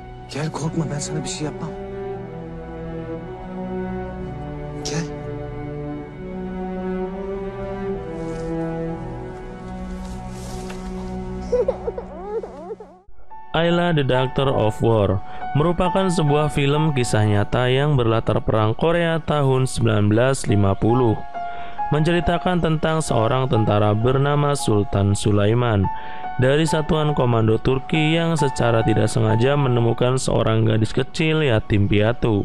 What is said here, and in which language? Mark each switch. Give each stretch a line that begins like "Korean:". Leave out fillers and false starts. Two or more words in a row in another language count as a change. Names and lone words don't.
Turkish: Gel korkma ben sana bir şey yapmam. Gel.
Indonesian: Ayla the Doctor of War merupakan sebuah film kisah nyata yang berlatar perang Korea tahun 1950. Menceritakan tentang seorang tentara bernama Sultan Sulaiman dari satuan komando Turki yang secara tidak sengaja menemukan seorang gadis kecil yatim piatu.